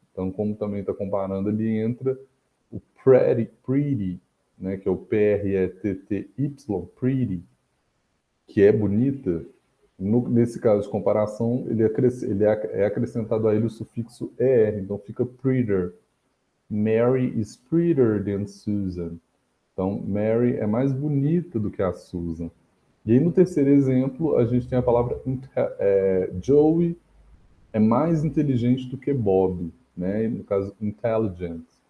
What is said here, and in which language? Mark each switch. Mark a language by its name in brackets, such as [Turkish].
[Portuguese] Então, como também está comparando, ali entra o pretty, né, que é o P-R-E-T-T-Y, pretty, que é bonita. Nesse caso de comparação, é acrescentado a ele o sufixo er, então fica prettier. [English] Mary is prettier than Susan. [Portuguese] Então, Mary é mais bonita do que a Susan. E aí, no terceiro exemplo, a gente tem a palavra Joey é mais inteligente do que Bob, né? No caso, intelligent.